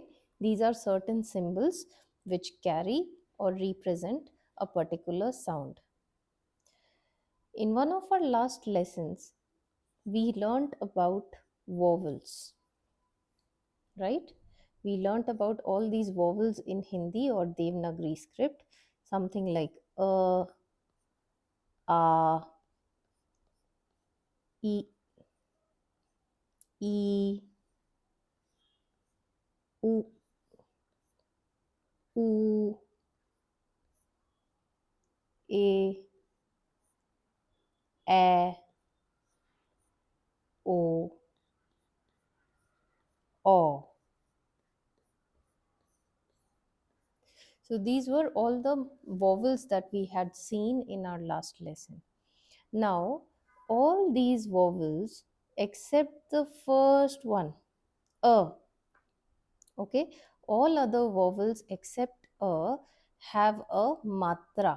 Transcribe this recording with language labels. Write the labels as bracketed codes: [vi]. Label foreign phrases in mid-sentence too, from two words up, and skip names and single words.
[en] These are certain symbols which carry or represent a particular sound. In one of our last lessons, we learned about vowels, right? We learned about all these vowels in Hindi or Devanagari script, something like a, e, u, u, e, o, o. So these were all the vowels that we had seen in our last lesson. Now, all these vowels except the first one, a. Okay, all other vowels except a have a matra.